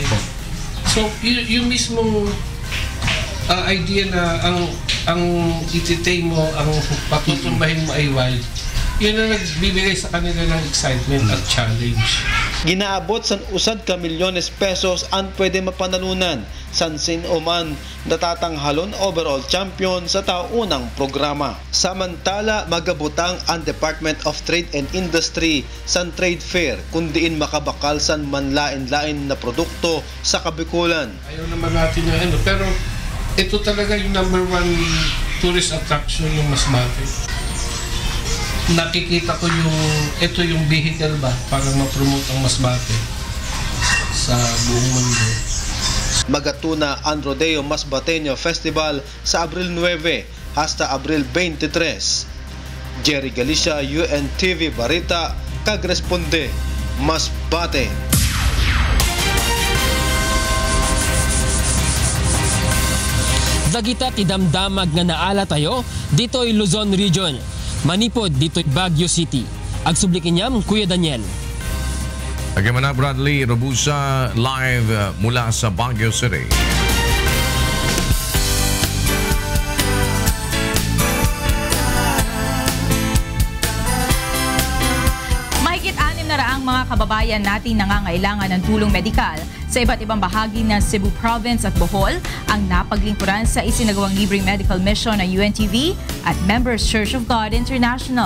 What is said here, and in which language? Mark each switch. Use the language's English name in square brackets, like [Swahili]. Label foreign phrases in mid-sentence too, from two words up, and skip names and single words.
[Filipino] So, yung mismong idea na ang ititay mo, ang patutumbahin mo ay wild, yun ang nagbibigay sa kanila ng excitement at challenge. [Masbatenyo] Ginaabot san usad ka milyones pesos ang pwede mapanalunan san sinuman natatanghalon [English] overall champion [Masbatenyo] sa taunang programa. Samantala, magabutang ang Department of Trade and Industry san trade fair kundiin makabakal san manlain-lain na produkto sa Kabikulan. [Filipino] Ayaw naman natin na pero ito talaga yung [English] number 1 tourist attraction [Filipino] ng Masbate. Nakikita ko ito yung vehicle ba para ma-promote ang Masbate sa buong mundo. [Masbatenyo] Magatuna ang Rodeo Masbateño Festival sa Abril 9 hasta Abril 23. Jerry Galicia, UNTV Barita, kagresponde, Masbate. [Iloko] Dagita ti damdamag nga naala tayo dito'y Luzon Region. Manipod dito'y Baguio City. Agsublikin niyam, Kuya Daniel. [Filipino] Again na Bradley Robusa live mula sa Baguio City. Mga kababayan natin nangangailangan ng tulong medikal sa iba't ibang bahagi ng Cebu Province at Bohol ang napaglingkuran sa isinagawang libreng medical mission ng UNTV at Members Church of God International.